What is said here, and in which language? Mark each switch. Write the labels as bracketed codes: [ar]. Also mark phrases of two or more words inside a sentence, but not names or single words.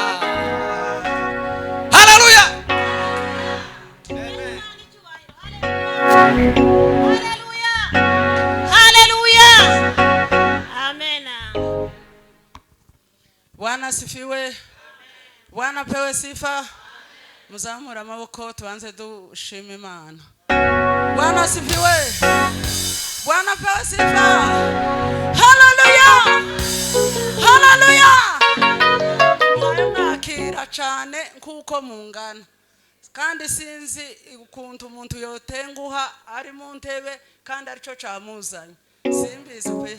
[rn] Haleluya. Amen. Haleluya. Haleluya. Amen. [sw] Bwana asifiwe. Bwana pewe sifa. [rn] Muzamura amaboko tuanze dushima Imana. [sw] Bwana asifiwe. Bwana pewe sifa. [rn] Haleluya. Haleluya. Mwakira cyane kuko mungana. Kandi sinzi ukuntu umuntu yotenguha ari mu ntebe kandi arico camuzanye. Simbizi pe.